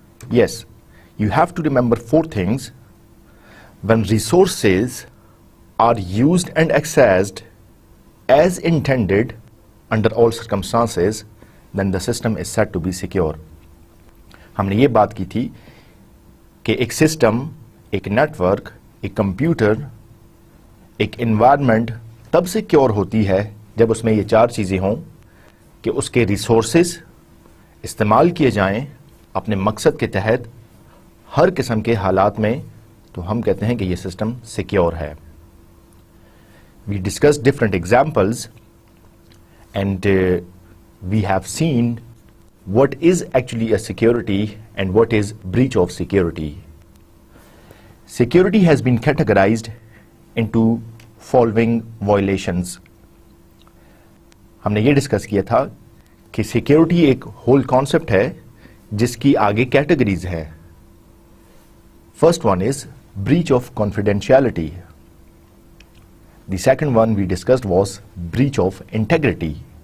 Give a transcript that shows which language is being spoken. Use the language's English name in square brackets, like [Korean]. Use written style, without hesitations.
[English] Yes, you have to remember 4 things. When resources are used and accessed as intended under all circumstances, then the system is said to be secure. [Hindi] हमने ये बात की थी कि एक system, एक network, एक कंप्यूटर, एक एनवायरनमेंट तब सिक्योर होती है जब उसमें ये 4 चीज़ें हों कि उसके रिसोर्सेज इस्तेमाल किए जाएं अपने मकसद के तहत हर किस्म के हालात में, तो हम कहते हैं कि ये सिस्टम सिक्योर है. [English] We discussed different examples and we have seen what is actually a security and what is breach of security. Security has been categorized into following violations. [Hindi] हमने ये डिस्कस किया था कि सिक्योरिटी एक [English] whole concept [Hindi] है जिसकी आगे कैटेगरीज है. [English] First one is breach of confidentiality. The second one we discussed was breach of integrity.